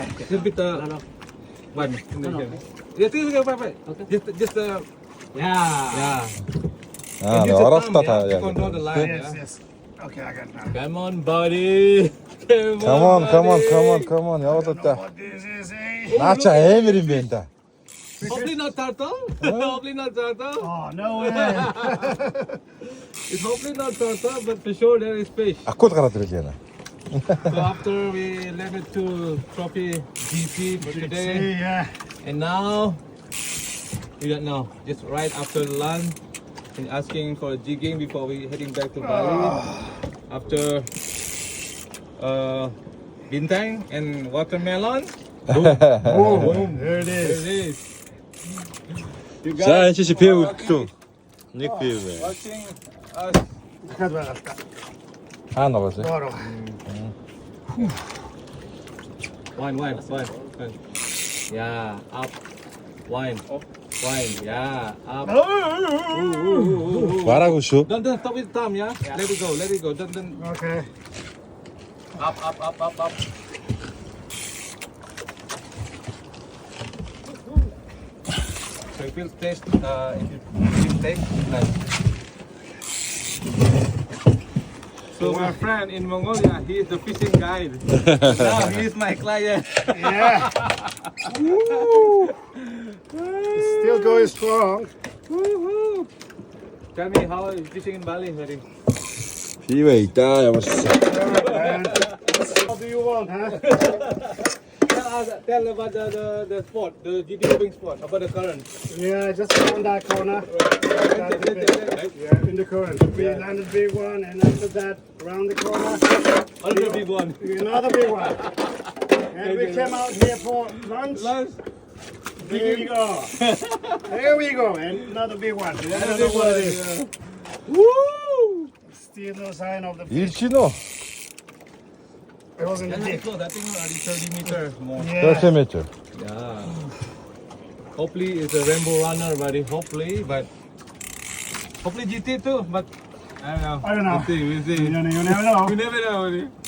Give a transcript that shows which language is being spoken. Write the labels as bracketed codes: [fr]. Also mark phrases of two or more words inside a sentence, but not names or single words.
[en] Little bit one. Just yeah. Аа, Use your [mn] ороолтоо [en] thumb, [mn] та [en] yeah, to [mn] яг. [en] control the line. Yes, Yeah. yes. Okay, I got it now. Come on, buddy. Come on. I [mn] Яваад [en] don't know [mn] та. [en] what this is, eh? [mn] Наа чи амар юм байна да. [en] Hopefully not turtle. Hopefully not turtle. Oh, no way. It's hopefully not turtle, but for sure there is fish. [mn] Акул гараад ирлээ яана. [en] So after we left it to trophy GT for today, See, yeah. and now we don't know. Just right after lunch, and asking for jigging before we heading back to Bali. After bintang and watermelon. Boom. There it There is. it is. You [mn] За [en] guys [mn] энэ чи пив үлдлээ. Нэг пив бай. [en] watching us. Cut that off. [mn] Хаана байгаа вэ? [en] Bottle. Wine. Yeah, up. Wine. Wine. Yeah, up. [mn] Бараагүй шүү. [en] Don't stop with thumb, yeah? Let it go. Don't. Okay. Up. So it will taste, it will taste nice. So my friend in Mongolia, he is the fishing guide. Now he is my client. Yeah. Still going strong. Woohoo! Tell me how is fishing in Bali, buddy? [mn] Пив ээ да ямарсан. [en] And what do you want, huh? Tell about the spot, the GT moving spot, about the current. Yeah, just around that corner. Yeah, in the current. We landed big one, and after that, around the corner, Another big one. another big one. And we came out here for lunch. Lunch. There we go. There we go. And another big one. I don't know what it is. Woo! Still no sign of the fish. [mn] Ирж гинөө. [en] It was in the That's deep. close. I think already 30 meters more. Yeah. [mn] 30 метр. [en] Yeah. Hopefully it's a rainbow runner, buddy. Hopefully GT too. But I don't know. I don't know. We'll see. You never know. You never know, buddy.